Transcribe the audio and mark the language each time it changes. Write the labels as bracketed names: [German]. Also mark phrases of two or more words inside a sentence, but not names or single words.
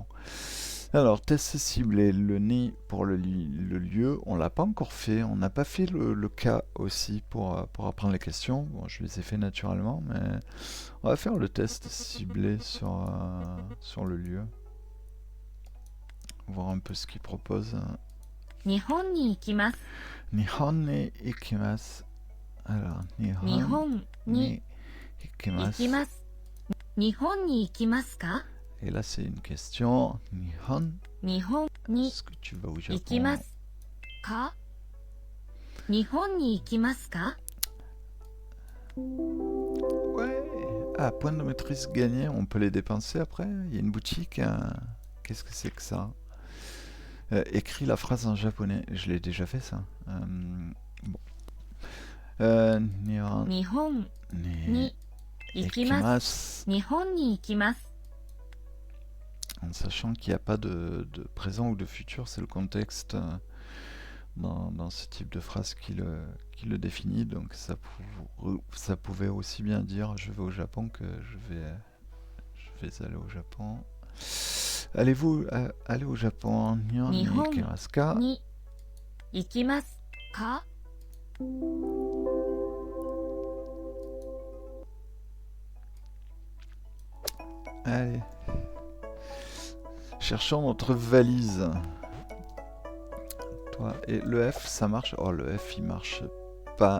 [French] Alors, test ciblé, le nid pour le lieu, on l'a pas encore fait. On n'a pas fait le cas aussi pour apprendre les questions. Bon, je les ai fait naturellement, mais on va faire le test ciblé sur le lieu. Voir un peu ce qu'il propose. [Japanese] 日本に行きます. 日本に行きます. [French] Alors, [Japanese] 日本に行きます. 日本に行きますか? [French] Et là, c'est une question. Nihon. [Japanese] Ni. [French] Est-ce que tu vas au Japon? [Japanese] 行きますか？日本に行きますか? [French] Ouais. Ah, points de maîtrise gagnés, on peut les dépenser après. Il y a une boutique. Qu'est-ce que c'est que ça? Écris la phrase en japonais. Je l'ai déjà fait ça. Bon. [Japanese] 日本に行きます. 日本に行きます. [French] en sachant qu'il n'y a pas de présent ou de futur, c'est le contexte dans ce type de phrase qui le définit. Donc ça pouvait aussi bien dire je vais au Japon que je vais aller au Japon. Allez-vous aller au Japon? [Japanese] 日本に Nihon 行きますか? に行きますか？ [French] Allez. Cherchons notre valise. Toi, et le F, ça marche? Oh, le F, il marche pas.